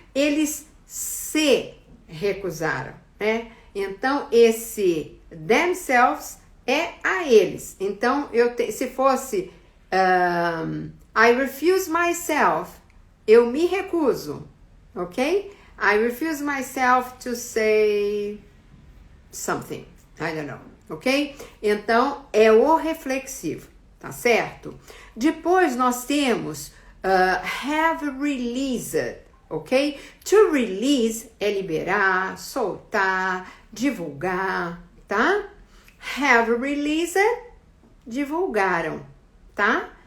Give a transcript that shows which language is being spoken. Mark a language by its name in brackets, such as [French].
[Portuguese] Eles se recusaram, né? Então, esse themselves é a eles. Então, se fosse [English] I refuse myself, [Portuguese] eu me recuso, ok? [English] I refuse myself to say something, I don't know, ok? [Portuguese] Então, é o reflexivo, tá certo? Depois nós temos have released, ok? To release é liberar, soltar, divulgar, tá? Have released, divulgaram, tá?